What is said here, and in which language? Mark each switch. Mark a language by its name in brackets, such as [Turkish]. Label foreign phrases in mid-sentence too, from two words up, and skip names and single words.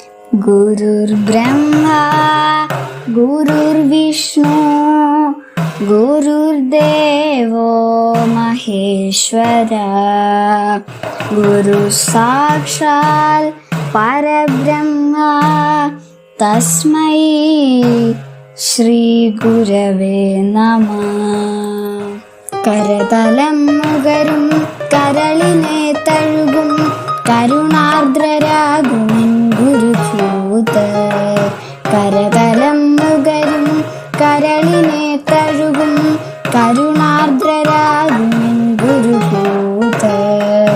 [Sanskrit] गुरुर्ब्रह्मा गुरुर्विष्णु गुरुर्देवो महेश्वरा गुरुः साक्षात् परब्रह्मा तस्मै श्रीगुरवे नमः. [Malayalam] കരതലം മുകരും കരളിനെ തഴുകും കരുണാർദ്രരാകുമെൻ ഗുരുഭൂതർ. കരതലം മുകരും കരളിനെ തഴുകും കരുണാർദ്രരാകുമെൻ ഗുരുഭൂതർ.